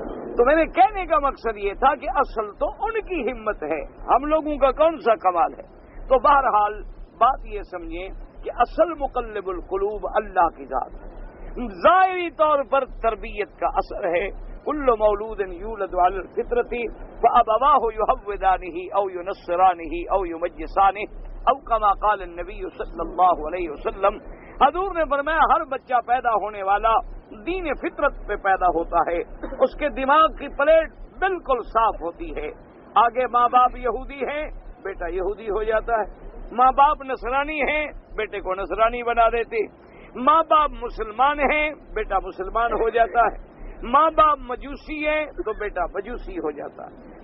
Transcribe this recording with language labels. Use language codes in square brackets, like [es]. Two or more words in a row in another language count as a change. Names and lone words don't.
[ur] تو میرے کہنے کا مقصد یہ تھا کہ اصل تو ان کی ہمت ہے، ہم لوگوں کا کون سا کمال ہے۔ تو بہرحال بات یہ سمجھیں کہ اصل [ar] مقلب القلوب [ur] اللہ کی ذات ہے، ظاہری طور پر تربیت کا اثر ہے۔ [ar] کل مولود یولد علی الفطرۃ فابواہ یحودانہ او ینصرانہ او یمجسانہ او کما قال النبی صلی اللہ علیہ وسلم۔ [ur] حضور نے فرمایا ہر بچہ پیدا ہونے والا دین فطرت پہ پیدا ہوتا ہے، اس کے دماغ کی پلیٹ بالکل صاف ہوتی ہے۔ آگے ماں باپ یہودی ہیں، بیٹا یہودی ہو جاتا ہے، ماں باپ نصرانی ہیں، بیٹے کو نصرانی بنا دیتے، ماں باپ مسلمان ہیں، بیٹا مسلمان ہو جاتا ہے، ماں باپ مجوسی ہیں تو بیٹا مجوسی ہو جاتا ہے۔